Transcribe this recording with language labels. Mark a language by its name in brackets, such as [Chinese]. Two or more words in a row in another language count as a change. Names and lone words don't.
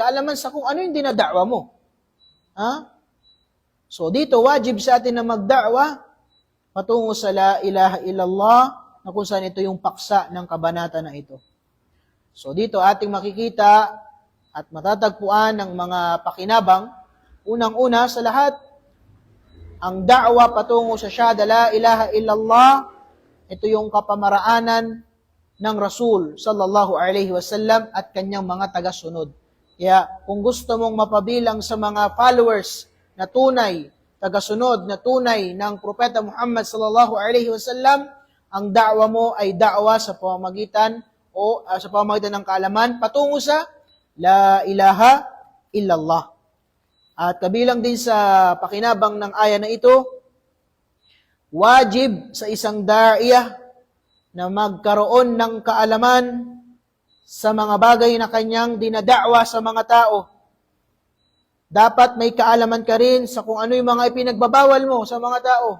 [Filipino] Kaalaman sa kung ano yung dinada'wa mo. So dito, wajib sa atin na magda'wa patungo sa [Arabic] لا إله إلا الله, [Filipino] na kung saan ito yung paksa ng kabanata na ito. So dito ating makikita at matatagpuan ng mga pakinabang. Unang-una sa lahat, ang da'wa patungo sa [Arabic] شهادة لا إله إلا الله, [Filipino] ito yung kapamaraanan ng Rasul [Arabic] صلى الله عليه وسلم [Filipino] at kanyang mga tagasunod. Kaya kung gusto mong mapabilang sa mga followers na tunay, tagasunod na tunay ng Propeta Muhammad [Arabic] صلى الله عليه وسلم, [Filipino] ang da'wa mo ay da'wa sa pamamagitan sa pamamagitan ng kaalaman patungo sa [Arabic] لا إله إلا الله. [Filipino] At kabilang din sa pakinabang ng aya na ito, wajib sa isang da'iyah na magkaroon ng kaalaman sa mga bagay na kanyang dinada'wa sa mga tao. Dapat may kaalaman ka rin sa kung ano yung mga ipinagbabawal mo sa mga tao.